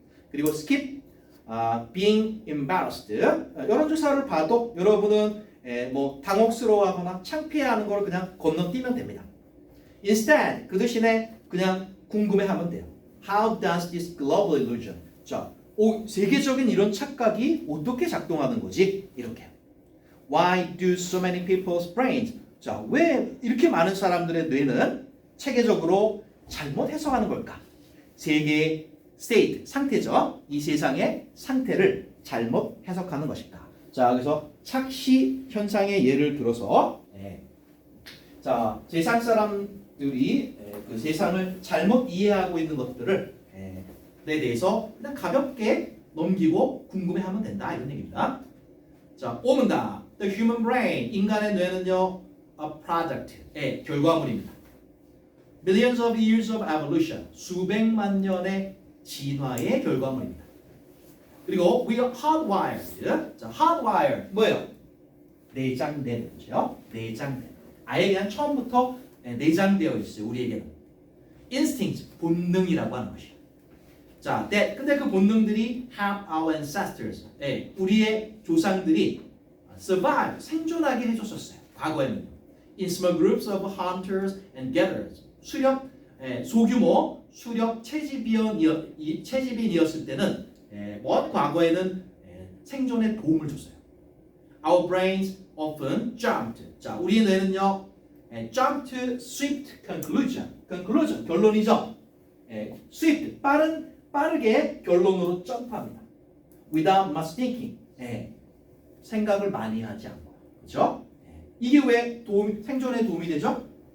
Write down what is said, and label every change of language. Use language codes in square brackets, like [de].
[ko] 그리고 [en] skip being embarrassed. [ko] 여론조사를 봐도 여러분은 뭐 당혹스러워하거나 창피해하는 걸 그냥 건너뛰면 됩니다. [en] Instead, [ko] 그 대신에 그냥 궁금해하면 돼요. [en] How does this global illusion? [ko] 자, 세계적인 이런 착각이 어떻게 작동하는 거지? 이렇게. [en] Why do so many people's brains? [ko] 자, 왜 이렇게 많은 사람들의 뇌는 체계적으로 잘못 해석하는 걸까? 세계의 state, 상태죠. 이 세상의 상태를 잘못 해석하는 것일까? 자, 그래서 착시 현상의 예를 들어서 자, 세상 사람들이 그 세상을 잘못 이해하고 있는 것들을 에 대해서 그냥 가볍게 넘기고 궁금해하면 된다 이런 얘기입니다. 자, 오문다. [en] The human brain, [ko] 인간의 뇌는요, [en] a product, [ko] 결과물입니다. [en] Millions of years of evolution, [ko] 수백만 년의 진화의 결과물입니다. 그리고 [en] we are hardwired. 자, hardwired [ko] 뭐예요? 내장된 거죠. 내장된. 아예 그냥 처음부터 내장되어 있어요. 우리에게는. instinct, 본능이라고 하는 것이에요. 자, 근데 그 본능들이 [en] have our ancestors, [ko] 우리의 조상들이 survive, 생존하게 해줬었어요. 과거에는. [en] In small groups of hunters and gatherers. [ko] 소규모 수렵 채집인이었을 때는 먼 과거에는 생존에 도움을 줬어요. [en] Our brains often jumped. [ko] 자, 우리의 뇌는요, [en] jump to swift conclusion. [ko] conclusion 결론이죠. swift 빠르게 결론으로 점프합니다. [en] Without much thinking. [ko] 생각을 많이 하지 않고, 그렇죠? 이게 왜 생존에 도움이 되죠?